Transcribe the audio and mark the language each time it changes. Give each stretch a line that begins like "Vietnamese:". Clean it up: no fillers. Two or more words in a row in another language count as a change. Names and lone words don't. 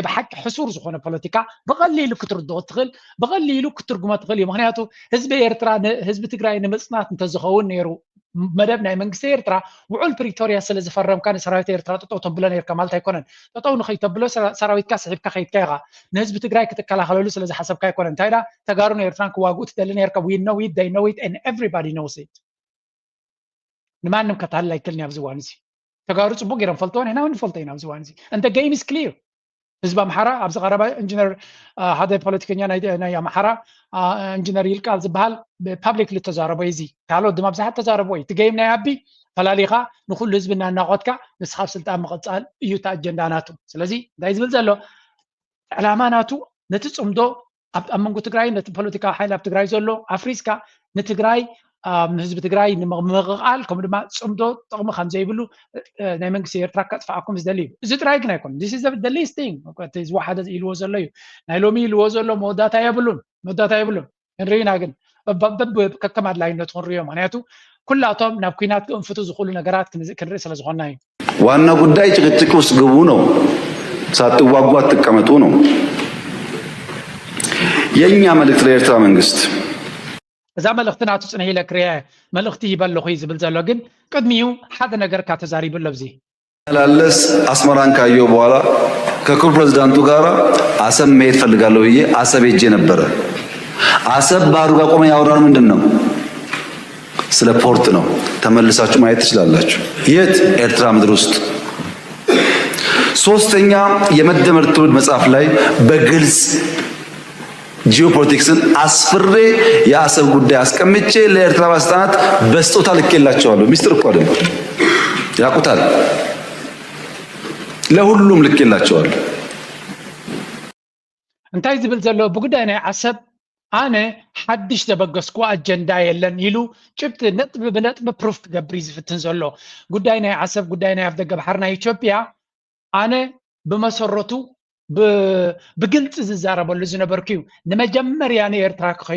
Tigrinya: ብሓቂ ሕሱር ዝኾነ ፖለቲካ ብቐሊሉ ክትርድኦ ትኽእል ብቐሊሉ ክትርጉሞ ትኽእል እዩ ምክንያቱ ህዝቢ ኤርትራ ህዝቢ ትግራይ ንምፅናት እንተዝኸውን ነይሩ መደብ ናይ መንግስቲ ኤርትራ ውዕል ፕሪቶሪያ ስለ ዝፈረምካ ንሰራዊት ኤርትራ ጠጠው ተብሎ ነርካ ማለት ኣይኮነን ጠጠው ንኸይተብሎ ሰራዊትካ ስሒብካ ከይድካ ኢኻ ንህዝቢ ትግራይ ክትከላኸለሉ ስለ ዝሓሰብካ ኣይኮነን እንታይ ዳ ተጋሩን ኤርትራን ክዋግኡ ትደሊ ነርካ
English: we know it they know it and everybody knows it
Tigrinya: ንማንም ከታልል ኣይክእልን ኣብዚ እዋን እዚ ተጋሩ ፅቡቅ ጌሮም ፈልጥዎ ንሕና እውን ንፈልጦ ኢና ኣብዚ እዋን እዚ
English: and the game is clear
Tigrinya: ህዝቢ ኣምሓራ ኣብዚ ቀረባ ኢንጂነር ሓደ ፖለቲከኛ ናይ ኣምሓራ ኢንጂነር ይልቃል ዝበሃል ብፓብሊክ ዝተዛረበ እዚ ካልኦት ድማ ብዙሓት ተዛረበ እዩ እቲ ጌም ናይ ኣቢ ፈላሊኻ ንኩሉ ህዝቢ እናናቆትካ ንስኻ ኣብ ስልጣን ምቕፃል እዩ እቲ ኣጀንዳ ናቱ ስለዚ እንታይ ዝብል ዘሎ ዕላማ ናቱ ነቲ ፅምዶ ኣብ መንጎ ትግራይ ነቲ ፖለቲካዊ ሓይሊ ኣብ ትግራይ ዘሎ ኣፍሪስካ ንትግራይ ንህዝቢ ትግራይ ንምቕቓል ከምኡ ድማ ፅምዶ ጥቕሚ ከም ዘይብሉ ናይ መንግስቲ ኤርትራ ከጥፍኣኩም ዝደሊ እዩ እዚ ጥራይ ግን ኣይኮነን
English: this is the least thing
Tigrinya: ዝወሓደ ኢልዎ ዘሎ እዩ ናይ ሎሚ ኢልዎ ዘሎ መወዳእታ የብሉን ንሪኢና ግን ከከም ኣድላይነቱ ክንሪኦ ምክንያቱ ኩላቶም ናብ ኩናት ክእንፍቱ ዝኽእሉ ነገራት ክንርኢ ስለ ዝኾና እዩ
Amharic: ዋና ጉዳይ ጭቅጭቅ ውስጥ ግቡ ነው ሳትዋጉ አትቀመጡ ነው የኛ መልእክት ለኤርትራ መንግስት
Tigrinya: እዛ መልእክትና ትጽንሒ ለክርያ መልእክቲ ይበልኹ ዝብል ዘሎ ግን ቅድሚኡ ሓደ ነገር ካተዛሪብሎ ኣብዚ
Amharic: ላለስ አስመራን ካየሁ በኋላ ከክቡር ፕሬዝዳንቱ ጋር አሰብ መሄድ ፈልጋለሁ ብዬ አሰብ ሄጄ ነበረ። አሰብ ባህሩ ጋር ቆመን ያወራነው ምንድን ነው? ስለ ፖርት ነው። ተመልሳችሁ ማየት ትችላላችሁ። የት? ኤርትራ ምድር ውስጥ። ሶስተኛ የመደመር ትውልድ መጽሐፍ ላይ በግልጽ ጂኦፖለቲክስን አስፍሬ የአሰብ ጉዳይ አስቀምጬ ለኤርትራ ባለስልጣናት በስጦታ ልኬላቸዋለሁ። ሚስጥር እኮ አይደለም፣ ያውቁታል። ለሁሉም ልኬላቸዋለሁ።
Tigrinya: እንታይ ዝብል ዘሎ ብጉዳይ ናይ ዓሰብ ኣነ ሓድሽ ዘበገስኩ አጀንዳ የለን ኢሉ ጭብጥ ነጥብ ብነጥብ ፕሩፍ ክገብር ዝፍትን ዘሎ ጉዳይ ናይ ዓሰብ ጉዳይ ናይ ኣፍደገ ባሕር ናይ ኢትዮጵያ ኣነ ብመሰረቱ ብግልጽ ዝዛረበሉ ዝነበርኩ እዩ። ንመጀመርያ ንኤርትራ ክኸይድ